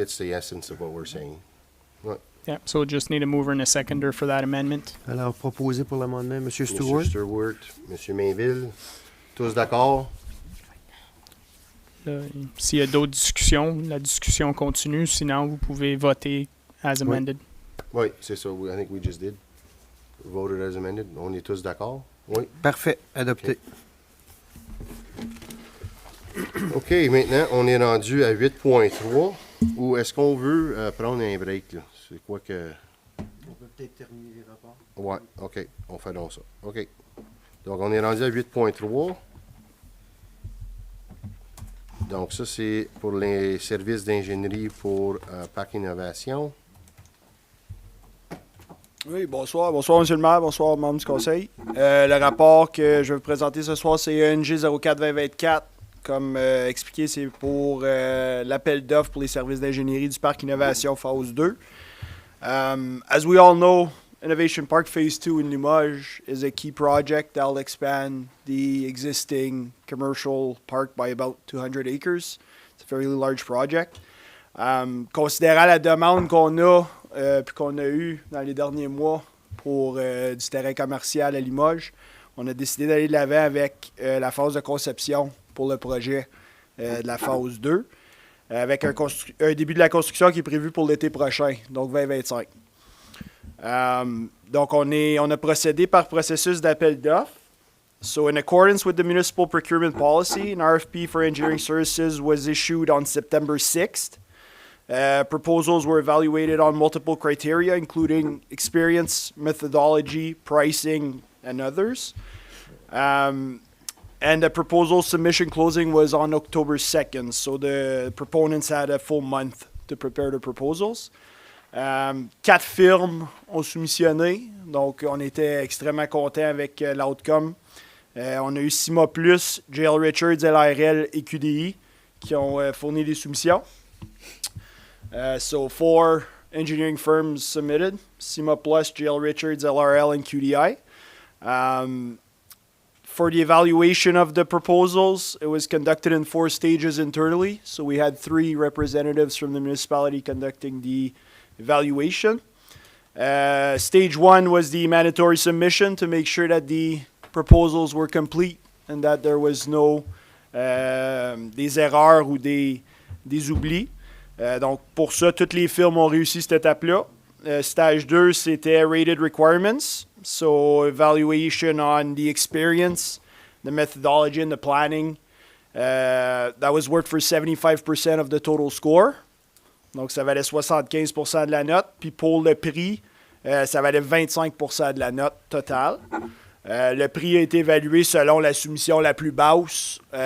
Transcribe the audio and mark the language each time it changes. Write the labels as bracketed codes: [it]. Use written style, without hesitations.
[en] It gets the essence of what we're saying. Yeah, so just need a mover and a seconder for that amendment. [fr] Alors, proposé pour l'amendement, M. Stewart. Monsieur Stewart, M. Mainville, tous d'accord? Là, s'il y a d'autres discussions, la discussion continue. Sinon, vous pouvez voter [en] as amended. [fr] Oui, c'est ça. [en] I think we just did. Voted as amended. [fr] On est tous d'accord? Oui. Parfait, adopté. OK, maintenant, on est rendu à 8.3. Ou est-ce qu'on veut prendre un break, là? C'est quoi que... On peut peut-être terminer les rapports. Ouais, OK. On fait donc ça. OK. Donc, on est rendu à 8.3. Donc, ça, c'est pour les services d'ingénierie pour Parc Innovation. Oui, bonsoir. Bonsoir, M. le maire. Bonsoir, membres du Conseil. Le rapport que je vais vous présenter ce soir, c'est ENG 04-2024. Comme expliqué, c'est pour l'appel d'offres pour les services d'ingénierie du Parc Innovation Phase 2. [en] As we all know, Innovation Park Phase 2 in Limoges is a key project that will expand the existing commercial park by about 200 acres. It's a very large project. [fr] Considérant la demande qu'on a puis qu'on a eue dans les derniers mois pour du terrain commercial à Limoges, on a décidé d'aller de l'avant avec la phase de conception pour le projet de la phase 2, avec un début de la construction qui est prévu pour l'été prochain, donc 2025. Donc, on a procédé par processus d'appel d'offres. [en] So, in accordance with the municipal procurement policy, an RFP for engineering services was issued on September 6th. Proposals were evaluated on multiple criteria, including experience, methodology, pricing, and others. And the proposal submission closing was on October 2nd, so the proponents had a full month to prepare the proposals. [fr] 4 firmes ont soumissionné, donc on était extrêmement contents avec l'outcome. On a eu 6 mois plus, JL Richards, LRL et QDI, qui ont fourni des soumissions. [en] So 4 engineering firms submitted: SEMA Plus, JL Richards, LRL, and QDI. For the evaluation of the proposals, it was conducted in 4 stages internally. So we had 3 representatives from the municipality conducting the evaluation. Stage 1 was the mandatory submission to make sure that the proposals were complete and that there was no [fr] des erreurs ou des oublis. Donc pour ça, toutes les firmes ont réussi cette étape-là. [en] Stage 2, [fr] c'était [en] rated requirements. So evaluation on the experience, the methodology, and the planning. That was worth for 75% of the total score. [fr] Donc ça valait 75% de la note. Puis pour le prix, ça valait 25% de la note totale. Le prix a été évalué selon la soumission la plus basse.